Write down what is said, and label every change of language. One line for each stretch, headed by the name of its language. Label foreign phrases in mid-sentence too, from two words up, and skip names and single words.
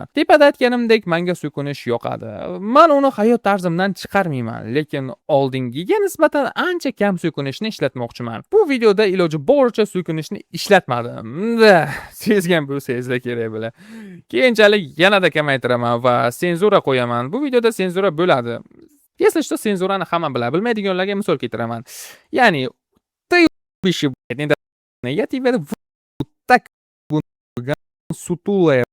Uzbek: Tepada aytganimdek, menga so'kinish yoqadi. Men uni hayot tarzimdan chiqarmayman, lekin oldingiga nisbatan ancha kam so'kinishni ishlatmoqchiman. Bu videoda iloji boricha so'kinishni ishlatmadim. Sezgan bo'lsangizlar kerak bo'la. Keyinchalik yanada kamaytiraman va senzura qo'yaman. Bu videoda senzura bo'ladi.
Russian: Если что,
Uzbek: senzurani hamma biladi. Bilmaydiganlarga misol keltiraman.
Russian: Ya'ni ты пишешь, я тебе вот так сутулая